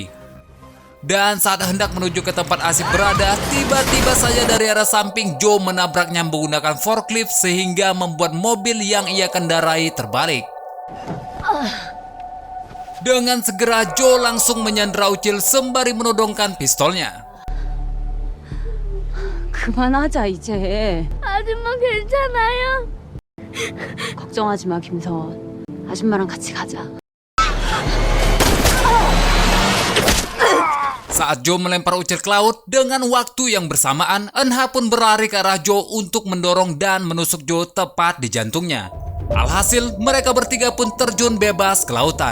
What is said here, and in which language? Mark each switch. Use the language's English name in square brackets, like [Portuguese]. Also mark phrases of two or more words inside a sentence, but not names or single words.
[Indonesian] Dan saat hendak menuju ke tempat Asip berada, tiba-tiba saja dari arah samping Joe menabraknya menggunakan forklift sehingga membuat mobil yang ia kendarai terbalik. Dengan segera Joe langsung menyandra Ucil sembari menodongkan pistolnya. [Korean] 그만하자 이제. 아줌마 괜찮아요? 걱정하지 마 김서원. 아줌마랑 같이 가자. [Indonesian] Saat Joe melempar Ucil ke laut, dengan waktu yang bersamaan, Enha pun berlari ke arah Joe untuk mendorong dan menusuk Joe tepat di jantungnya. Alhasil, mereka bertiga pun terjun bebas ke lautan.